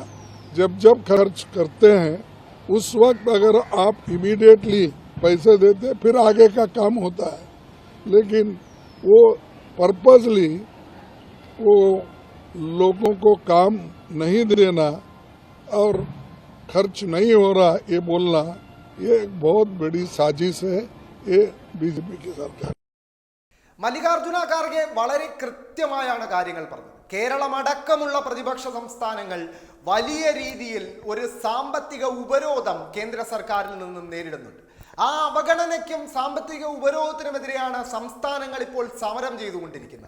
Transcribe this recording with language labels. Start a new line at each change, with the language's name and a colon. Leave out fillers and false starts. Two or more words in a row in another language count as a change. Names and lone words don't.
Hindi: जब खर्च करते हैं उस वक्त अगर आप इमीडिएटली पैसे देते फिर आगे का काम होता है, लेकिन वो पर्पसली वो लोगों को काम नहीं देना और खर्च नहीं हो रहा ये बोलना, ये एक बहुत बड़ी साजिश है ये बीजेपी की सरकार.
Malayalam: മല്ലികാർജുന ഖാർഗെ വളരെ കൃത്യമായാണ് കാര്യങ്ങൾ പറഞ്ഞത്. കേരളമടക്കമുള്ള പ്രതിപക്ഷ സംസ്ഥാനങ്ങൾ വലിയ രീതിയിൽ ഒരു സാമ്പത്തിക ഉപരോധം കേന്ദ്ര സർക്കാരിൽ നിന്നും നേരിടുന്നുണ്ട്. ആ അവഗണനയ്ക്കും സാമ്പത്തിക ഉപരോധത്തിനുമെതിരെയാണ് സംസ്ഥാനങ്ങൾ ഇപ്പോൾ സമരം ചെയ്തുകൊണ്ടിരിക്കുന്നത്.